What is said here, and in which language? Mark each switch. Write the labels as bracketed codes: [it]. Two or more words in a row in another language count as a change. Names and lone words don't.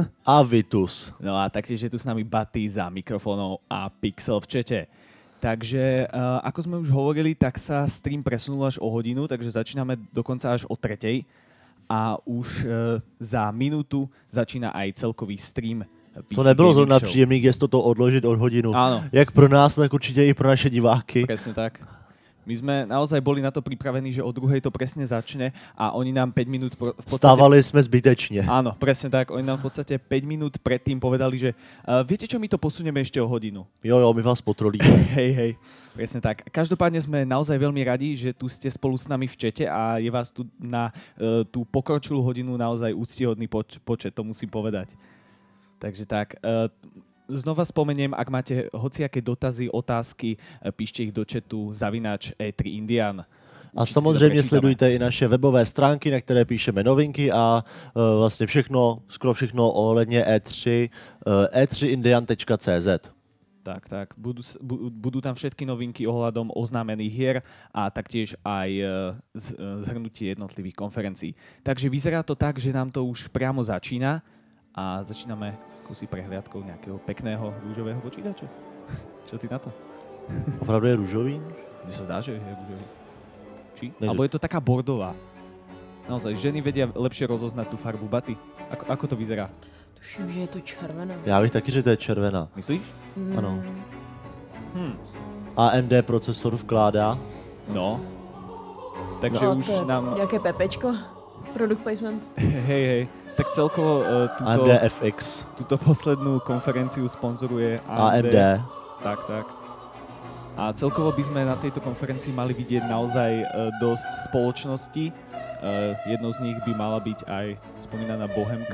[sk] a Vitus. No a taktiež je tu s nami Baty za mikrofónov a Pixel v čete. Takže ako sme už hovorili, tak sa stream presunul až o hodinu, takže začíname dokonca až o 3:00 a už za minútu začína aj celkový stream PC [cs] to nebylo Gaming zrovna Show. příjemný gesto to odložit od hodinu. [sk] Áno. [cs] Jak pro nás, tak určite i pro naše diváky. [sk] Presne tak. My sme naozaj boli na to pripravení, že o 2:00 to presne začne a oni nám 5 minút v podstate... Stávali sme zbytečne. Áno, presne tak. Oni nám v podstate 5 minút predtým povedali, že viete čo, my to posunieme ešte o hodinu. [cs] Jo, my vás potrolíme. [sk] Hej, presne tak. Každopádne sme naozaj veľmi radi, že tu ste spolu s nami v čete a je vás tu na tú pokročilú hodinu naozaj úctihodný počet, to musím povedať. Takže tak, znova spomeniem, ak máte hociaké dotazy, otázky, píšte ich do chatu @e3indian. [cs] A samozřejmě sledujte i naše webové stránky, na které píšeme novinky a vlastně všechno, skoro všechno ohledně E3, e3indian.cz. Tak. [sk] Budú tam všetky novinky ohľadom oznámených hier a taktiež aj zhrnutie jednotlivých konferencií. Takže vyzerá to tak, že nám to už priamo začína a začíname kusí prehliadkou nejakého pekného rúžového počítača. Čo ty na to? [cs] Opravdu je rúžový? [sk] Mne sa zdá, že je rúžový. Či? Alebo je to taká bordová. Naozaj, ženy vedia lepšie rozoznať tú farbu. Baty, ako to vyzerá? Tuším, že je to červená. [cs] Já bych taky, že to je červená. Myslíš? Ano. AMD procesor vkládá. [sk] No. Takže No, už to je nám... [cs] Jaké pepečko? [en] Product placement. [sk] Hej. Tak celkovo AMD FX. túto poslednú konferenciu sponzoruje AMD. Tak. A celkovo by sme na tejto konferencii mali vidieť naozaj dosť spoločnosti. Jednou z nich by mala byť aj spomínaná Bohemka.